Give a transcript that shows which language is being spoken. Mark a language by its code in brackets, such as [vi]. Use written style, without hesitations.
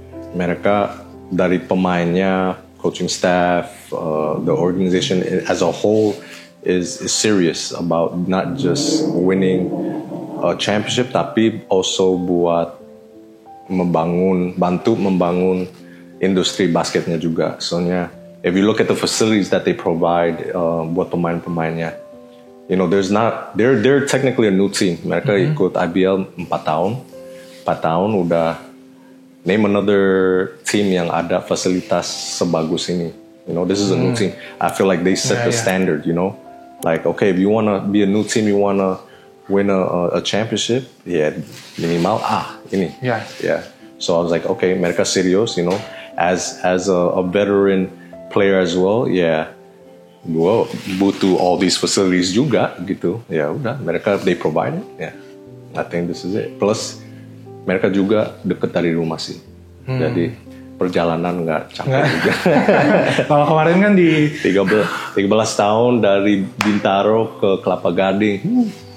[id] Mereka dari pemainnya, [en] coaching staff, the organization as a whole is serious about not just winning a championship, [id] tapi also buat bantu membangun industri basketnya juga. [en] Soalnya if you look at the facilities that they provide [id] buat pemain-pemainnya, [en] they're technically a new team. [id] Mereka ikut IBL 4 tahun udah. [en] Name another team [id] yang ada fasilitas sebagus ini. [en] This is a new team. I feel like they set the standard. Like okay, if you wanna be a new team, you wanna win a championship, [id] minimal ini. [en] So I was like, okay, [id] mereka serius. [en] As a veteran player as well, [id] gue butuh [en] all these facilities [id] juga gitu. Udah, mereka [en] they provide it. I think this is it. [id] Plus mereka juga deket dari rumah sih. Jadi perjalanan nggak capek juga. Kalau kemarin kan di 13 tahun dari Bintaro ke Kelapa Gading.